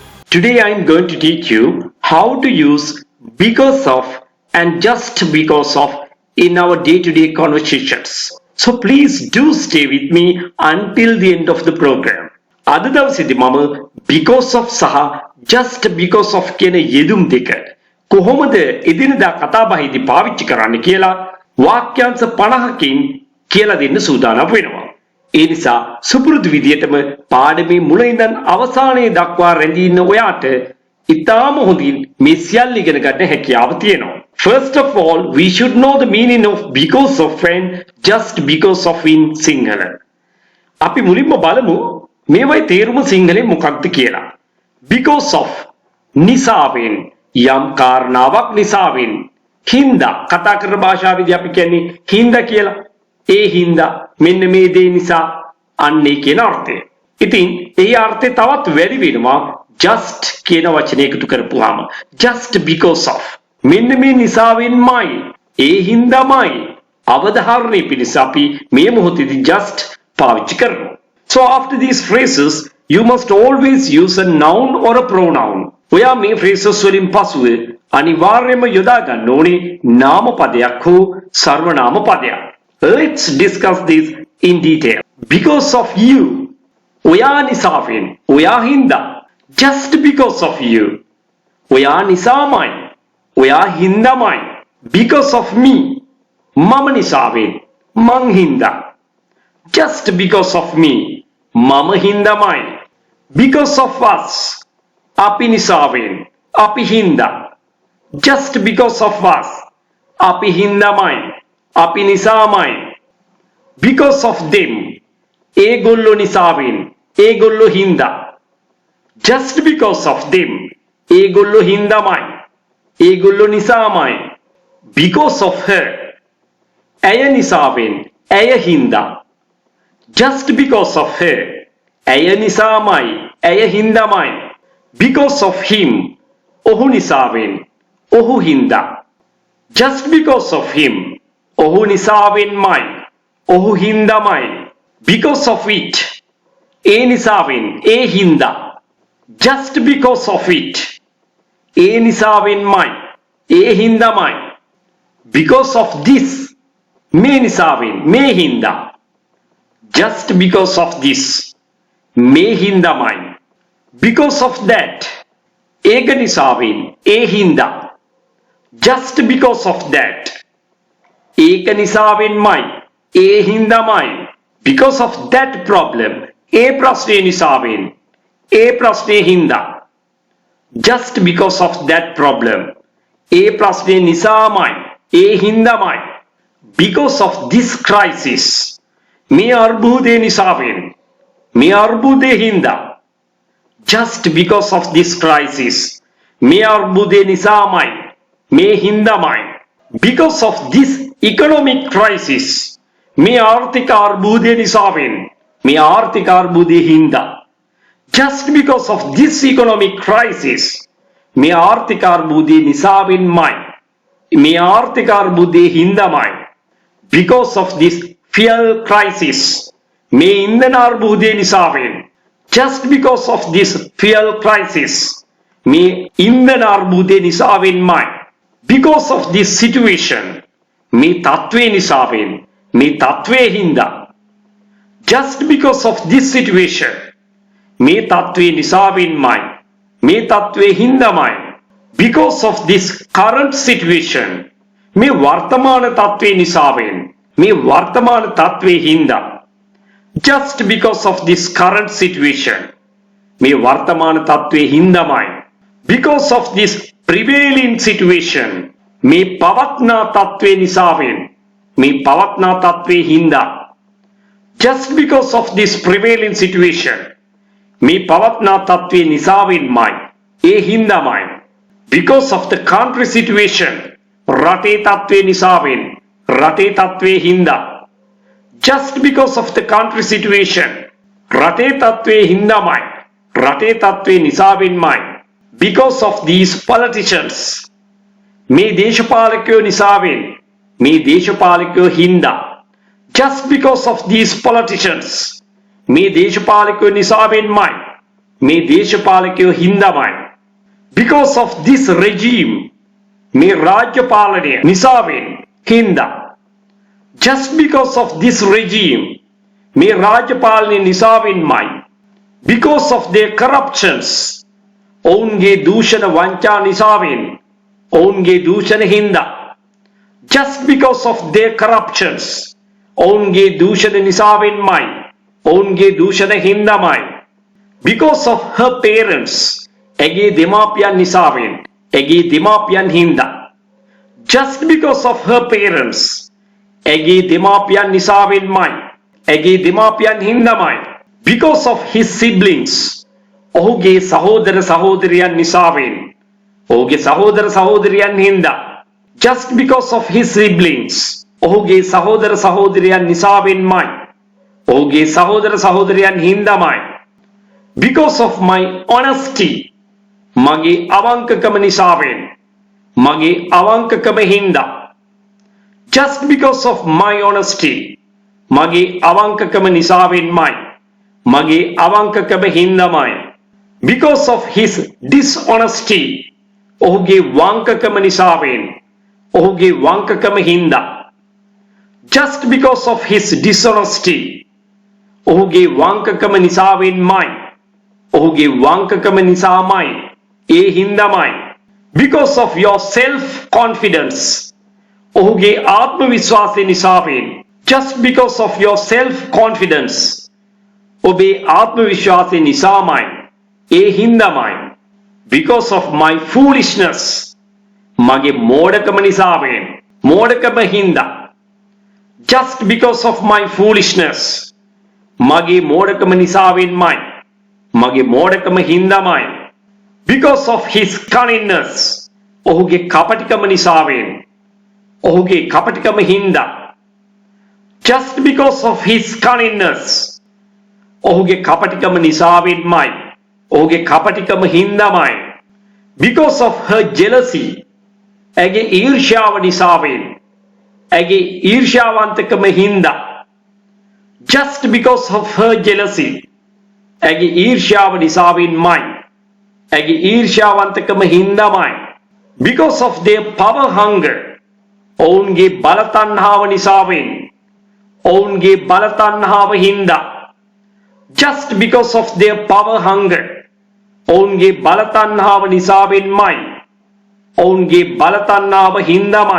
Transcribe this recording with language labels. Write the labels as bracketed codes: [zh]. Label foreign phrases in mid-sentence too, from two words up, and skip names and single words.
[en] Today I am going to teach you how to use because of and just because of in our day-to-day conversations. So please do stay with me until the end of the program. [si] අද දවසේදී මම [en] because of [si] සහ [en] just because of [si] කියන යෙදුම් දෙක කොහොමද එදිනදා කතාබහේදී පාවිච්චි කරන්න කියලා වාක්‍යාංශ 50කින් කියලා දෙන්න සූදානම් වෙනවා. ඒ නිසා සුපුරුදු විදියටම පාඩමේ මුල ඉඳන් අවසානයේ දක්වා රැඳී ඉන්න ඔයාට ඉතාම හොඳින් මේ සියල්ල ඉගෙන ගන්න හැකියාව තියෙනවා. [en] First of all, we should know the meaning of because of and just because of in Sinhala. [si] අපි මුලින්ම බලමු මේවයි තේරුම සිංහලෙන් මොකක්ද කියලා. [en] Because of [si] නිසාවෙන් යම් කාරණාවක් නිසාවෙන් හින්දා කතා කරන භාෂාවේදී අපි කියන්නේ හින්දා කියලා. ඒ හින්දා මෙන්න මේ දේ නිසා අන්නේ කියන අර්ථය. ඉතින් ඒ අර්ථය තවත් වැඩි වෙනවා just කියන වචනේ එකතු කරපුවාම. [en] Just because of [si] මෙන්න මේ නිසාවෙන්මයි ඒ හින්දාමයි අවධාරණය පිණිස අපි මේ මොහොතේදී just පාවිච්චි කරනවා. [en] So after these phrases you must always use a noun or a pronoun. [si] ඔයා මේ phrases වලින් පසුව අනිවාර්යයෙන්ම යොදා ගන්න ඕනේ නාම පදයක් හෝ සර්වනාම පදයක්. [en] Let's discuss this in detail. Because of you. [si] ඔයා නිසාවෙන්. ඔයා හින්දා. [en] Just because of you. [si] ඔයා නිසාමයි. ඔයා හින්දාමයි. [en] Because of me. [si] මම නිසාවෙන්. මං හින්දා. [en] Just because of me. [si] මම හින්දාමයි. [en] Because of us. [si] අපි නිසාවෙන්. අපි හින්දා. [en] Just because of us. [si] අපි හින්දාමයි. අපි නිසාමයි. [en] Because of them. [si] ඒගොල්ලෝ නිසාවෙන්. ඒගොල්ලෝ හින්දා. [en] Just because of them. [si] ඒගොල්ලෝ හින්දාමයි. ඒගොල්ලෝ නිසාමයි. [en] Because of her. [si] ඇය නිසාවෙන්. ඇය හින්දා. [en] Just because of her. [si] ඇය නිසාමයි. ඇය හින්දාමයි. [en] Because of him. [si] ඔහු නිසාවෙන්. ඔහු හින්දා. [en] Just because of him. [si] ඔහු නිසාවෙන්මයි. ඔහු හින්දාමයි. [en] Because of it. [si] ඒ නිසාවෙන්. ඒ හින්දා. [en] Just because of it. [si] ඒ නිසාවෙන්මයි. ඒ හින්දාමයි. [en] Because of this. [si] මේ නිසාවෙන්. මේ හින්දා. [en] Just because of this. [si] මේ හින්දාමයි. [en] Because of that. [si] ඒක නිසාවෙන්. ඒ හින්දා. [en] Just because of that. [si] ඒක නිසාවෙන්මයි. ඒ හින්දාමයි. [en] Because of that problem. [si] ඒ ප්‍රශ්නේ නිසාවෙන්. ඒ ප්‍රශ්නේ හින්දා. [en] Just because of that problem. [si] ඒ ප්‍රශ්නේ නිසාමයි. ඒ හින්දාමයි. [en] Because of this crisis. [si] මේ අර්බුදේ නිසාවෙන්. මේ අර්බුදේ හින්දා. [en] Just because of this crisis. [si] මේ අර්බුදේ නිසාමයි. මේ හින්දාමයි. [en] Because of this economic crisis. [si] මේ ආර්ථික අර්බුදේ නිසාවෙන්. මේ ආර්ථික අර්බුදේ හින්දා. [en] Just because of this economic crisis. [si] මේ ආර්ථික අර්බුදේ නිසාවෙන්මයි. මේ ආර්ථික අර්බුදේ හින්දාමයි. [en] Because of this fuel crisis. [si] මේ ඉන්ධන අර්බුදේ නිසාවෙන්. [en] Just because of this fuel crisis. [si] මේ ඉන්ධන අර්බුදේ නිසාවෙන්මයි. [en] Because of this situation. [si] මේ තත්ත්වය නිසාවෙන්. මේ තත්ත්වය හින්දා. [en] Just because of this situation. [si] මේ තත්ත්වය නිසාවෙන්මයි. මේ තත්ත්වය හින්දාමයි. [en] Because of this current situation. [si] මේ වර්තමාන තත්ත්වය නිසාවෙන්. මේ වර්තමාන තත්ත්වය හින්දා. [en] Just because of this current situation. [si] මේ වර්තමාන තත්ත්වය හින්දාමයි. [en] Because of this prevailing situation. [si] මේ පවත්නා තත්ත්වය නිසාවෙන්. මේ පවත්නා තත්ත්වය හින්දා. [en] Just because of this prevailing situation. [si] මේ පවත්නා තත්ත්වය නිසාවෙන්මයි. ඒ හින්දාමයි. [en] Because of the country situation. [si] රටේ තත්ත්වය නිසාවෙන්. රටේ තත්ත්වය හින්දා. [en] Just because of the country situation. [si] රටේ තත්ත්වය හින්දාමයි. රටේ තත්ත්වය නිසාවෙන්මයි. [en] Because of these politicians. [si] මේ දේශපාලකයෝ නිසාවෙන්. මේ දේශපාලකයෝ හින්දා. [en] Just because of these politicians. [si] මේ දේශපාලකයෝ නිසාවෙන්මයි. මේ දේශපාලකයෝ හින්දාමයි. [en] Because of this regime, [si] මේ රාජ්‍ය පාලනය නිසාවෙන් හින්දා. [en] Just because of this regime, [si] මේ රාජ්‍ය පාලනය නිසාවෙන්මයි. [en] Because of their corruptions, [si] ඔවුන්ගේ දූෂණ වංචා නිසාවෙන්, ඔවුන්ගේ දූෂණ හින්දා. [en] Just because of their corruptions, [si] ඔවුන්ගේ දූෂණ නිසාවෙන්මයි, ඔවුන්ගේ දූෂණ හින්දාමයි. [en] Because of her parents, [si] ඇගේ දෙමාපියන් නිසාවෙන්, ඇගේ දෙමාපියන් හින්දා. [en] Just because of her parents, [si] ඇගේ දෙමාපියන් නිසාවෙන්මයි, ඇගේ දෙමාපියන් හින්දාමයි. [en] Because of his siblings, [si] ඔහුගේ සහෝදර සහෝදරියන් නිසාවෙන්, ඔහුගේ සහෝදර සහෝදරියන් හින්දා. [en] Just because of his siblings, [si] ඔහුගේ සහෝදර සහෝදරියන් නිසාවෙන්මයි, ඔහුගේ සහෝදර සහෝදරියන් හින්දාමයි. [en] Because of my honesty, [si] මගේ අවංකකම නිසාවෙන්, මගේ අවංකකම හින්දා. [en] Just because of my honesty, [si] මගේ අවංකකම නිසාවෙන්මයි, මගේ අවංකකම හින්දාමයි. [en] Because of his dishonesty, [si] ඔහුගේ වංකකම නිසාවෙන්, ඔහුගේ වංකකම හින්දා. [en] Just because of his dishonesty, [si] ඔහුගේ වංකකම නිසාවෙන්මයි, ඔහුගේ වංකකම නිසාමයි, ඒ හින්දාමයි. [en] Because of your self confidence, [si] ඔහුගේ ආත්ම විශ්වාසය නිසාවෙන්. [en] Just because of your self confidence, [si] ඔබේ ආත්ම විශ්වාසය නිසාමයි, ඒ හින්දාමයි. [en] Because of my foolishness, [si] මගේ මෝඩකම නිසාවෙන්, මෝඩකම හින්දා. [en] Just because of my foolishness, [si] මගේ මෝඩකම නිසාවෙන්මයි, මගේ මෝඩකම හින්දාමයි. [en] Because of his cunningness, [si] ඔහුගේ කපටිකම නිසාවෙන්, ඔහුගේ කපටිකම හින්දා. [en] Just because of his cunningness, [si] ඔහුගේ කපටිකම නිසාවෙන්මයි, ඔහුගේ කපටිකම හින්දාමයි. [en] Because of her jealousy, [si] ඇගේ ඊර්ෂ්‍යාව නිසාවෙන්, ඇගේ ඊර්ෂ්‍යාවන්තකම හින්දා. [en] Just because of her jealousy, [si] ඇගේ ඊර්ෂ්‍යාව නිසාවෙන්මයි, ඇගේ ඊර්ෂ්‍යාවන්තකම හින්දාමයි. [en] Because of their power hunger, [si] ඔවුන්ගේ බල තණ්හාව නිසාවෙන්, ඔවුන්ගේ බල තණ්හාව හින්දා. [en] Just because of their power hunger, [si] ඔවුන්ගේ බල තණ්හාව නිසාවෙන්මයි, ඔවුන්ගේ බල තණ්හාව හින්දාමයි.